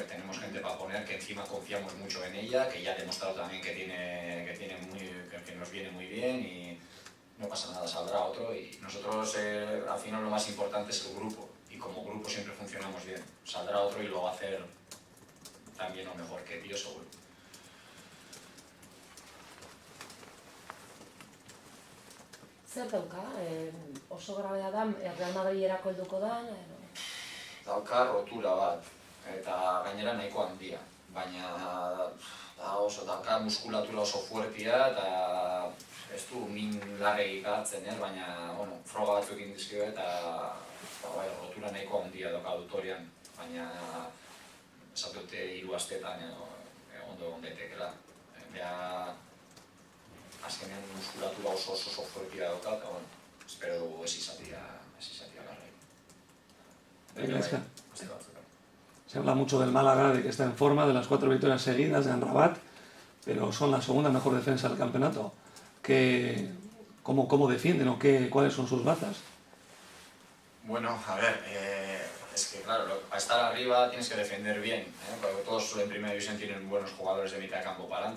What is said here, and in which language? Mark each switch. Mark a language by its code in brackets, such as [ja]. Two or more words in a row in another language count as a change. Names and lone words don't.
[es] Tenemos gente para poner que encima confiamos mucho en ella, que ya ha demostrado también que nos viene muy bien y no pasa nada, saldrá otro. Y nosotros al final lo más importante es el grupo y como grupo siempre funcionamos bien. Saldrá otro y lo va a hacer también o mejor que Pío, seguro. [eu] Zer dauka? Oso grabea da, Real Madriderako helduko da? Dauka rotura bat, eta gainera nahiko handia. Baina dauka muskulatura oso fuertia eta ez du min larregi garatzen, baina froga batzuk egin dizkio eta rotura nahiko handia dauka adutorian. Baina esate dute 3 asteetan ondo egon daitekela. Azkenean muskulatura oso fuertia dauka, eta espero dugu ez izatea larregi. [es] Se habla mucho del Málaga, de que está en forma, de las 4 victorias seguidas de Amrabat, pero son la segunda mejor defensa del campeonato. ¿Cómo defienden o cuáles son sus bazas? Bueno, a ver, Es que claro, para estar arriba tienes que defender bien, porque todos en primera división tienen buenos jugadores de mitad de campo para adelante.